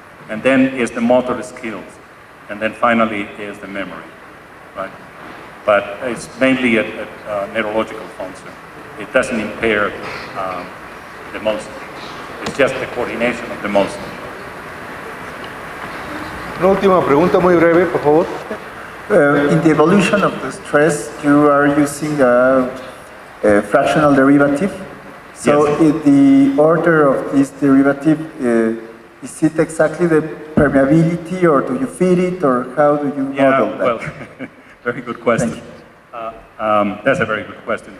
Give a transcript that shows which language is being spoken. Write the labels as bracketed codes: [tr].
[en] And then is the motor skills. And then finally is the memory, right? But it's mainly a neurological function. It doesn't impair the motion. It's just the coordination of the motion. [es] Una última pregunta muy breve, por favor. [en] In the evolution of the stress, you are using a fractional derivative. So Yes. in the order of this derivative, is it exactly the permeability, or do you feed it, or how do you model that? Well, very good question. That's a very good question.